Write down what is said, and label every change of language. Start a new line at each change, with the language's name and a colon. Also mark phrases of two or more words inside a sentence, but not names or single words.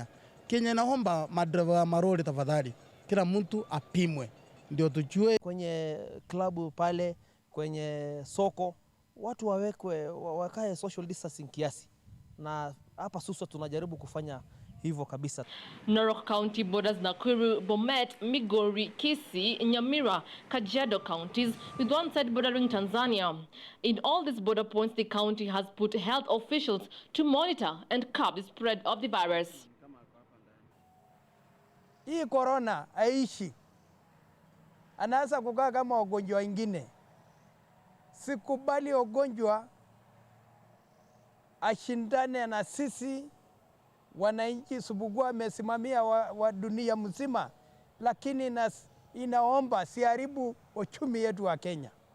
Swahili: Kenya naomba madereva wa maroli tafadhali, kila mtu apimwe ndio tujue. Kwenye klabu pale, kwenye soko, watu wakae
English: social distancing
Swahili: kiasi, na hapa Suswa tunajaribu kufanya hivyo kabisa.
English: Narok County borders Nakuru, Bomet, Migori, Kisii, Nyamira, Kajiado counties, with one side bordering Tanzania. In all these border points, the county has put health officials to monitor and curb the spread of the virus.
Swahili: hii corona aishi, anaweza kukaa kama ugonjwa ingine. Sikubali ugonjwa ashindane na sisi wananchi, subugua amesimamia wa dunia mzima, lakini inaomba siharibu uchumi yetu wa Kenya.